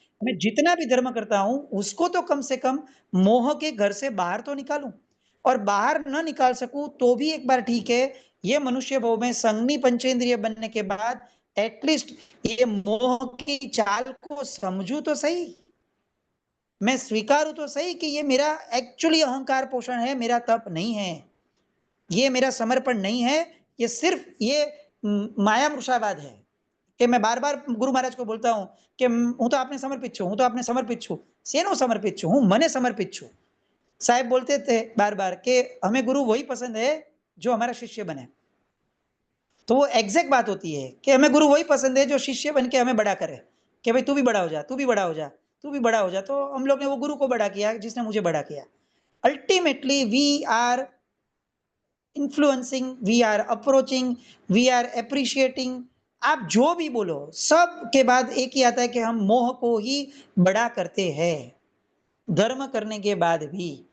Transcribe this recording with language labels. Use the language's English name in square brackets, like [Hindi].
[Hindi] मैं जितना भी धर्म करता हूं उसको तो कम से कम मोह के घर से बाहर तो निकालूं, और बाहर न निकाल सकूं तो भी एक बार ठीक है, ये मनुष्य भाव में संगनी पंचेंद्रिय बनने के बाद एटलीस्ट ये मोह की चाल को समझू तो सही, मैं स्वीकारूं तो सही कि ये मेरा एक्चुअली अहंकार पोषण है, मेरा तप नहीं है, ये मेरा समर्पण नहीं है, ये सिर्फ ये माया मृषावाद है। कि मैं बार बार गुरु महाराज को बोलता हूं कि [Gujarati] હું તો આપને સમર્પિત છું, હું તો આપને સમર્પિત છું, શેનો સમર્પિત છું, હું મને સમર્પિત છું। [Hindi] साहब बोलते थे बार बार कि हमें गुरु वही पसंद है जो हमारा शिष्य बने, तो वो एग्जैक्ट बात होती है कि हमें गुरु वही पसंद है जो शिष्य बन के हमें बड़ा करे, कि भाई तू भी बड़ा हो जा, तू भी बड़ा हो जा, तू भी बड़ा हो जा। तो हम लोग ने वो गुरु को बड़ा किया जिसने मुझे बड़ा किया। Ultimately [English] we are influencing, we are approaching, we are appreciating, [Hindi] आप जो भी बोलो सब के बाद एक ही आता है कि हम मोह को ही बड़ा करते हैं धर्म करने के बाद भी।